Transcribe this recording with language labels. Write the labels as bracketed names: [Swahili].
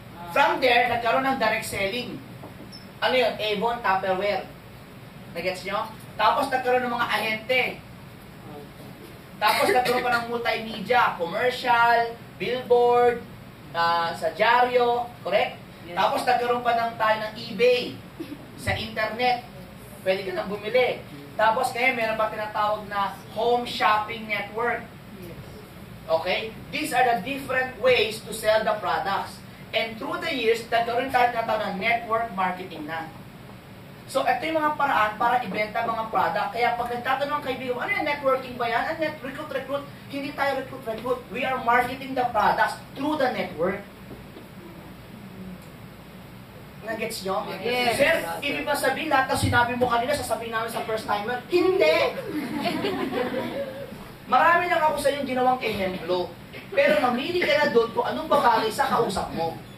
[Filipino] From there, nagkaroon ng direct selling. Ano yun? Avon, Tupperware. Nagets nyo? Tapos nagkaroon ng mga ahente. Tapos nagkaroon pa ng multimedia, commercial, billboard, sa dyaryo, correct? Tapos nagkaroon pa tayo ng eBay, sa internet. Pwede ka nang bumili. Tapos kaya meron pa tinatawag na home shopping network. Okay? [English] These are the different ways to sell the products. And through the years, [Filipino] nagkaroon tayo tinatawag ng network marketing na. So, ito yung mga paraan para ibenta mga product. Kaya pag nagtatanong ang kaibigan, ano yung networking ba yan? Ano yung recruit? Hindi tayo recruit. [English] We are marketing the products through the network. [Filipino] Nagets nyo? [English] Yes. [Filipino] Sir, ibig ba sabihin lahat na sinabi mo kanina, sasabihin namin sa first timer? Hindi! Marami lang ako sa iyong ginawang ehemplo. Pero mamili ka na doon kung anong babagay sa kausap mo.